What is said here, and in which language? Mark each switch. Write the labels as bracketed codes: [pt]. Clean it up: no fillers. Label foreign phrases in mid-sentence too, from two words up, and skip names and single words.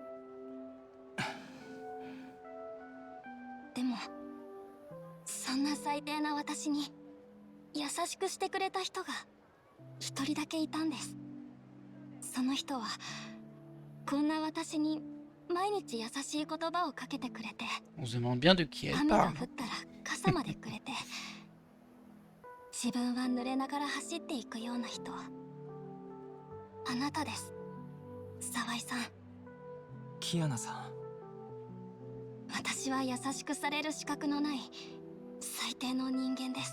[ja] でもそんな最低な私に優しくしてくれた人が一人だけいたんです。その人はこんな私に毎日優しい言葉をかけてくれて、 [fr] On se demande bien de qui elle [ja] 雨が [fr] parle. [ja] 降ったら傘までくれて自分は濡れながら走っていくような人。あなたです、沢井さん。キアナさん。私は優しくされる資格のない最低の人間です。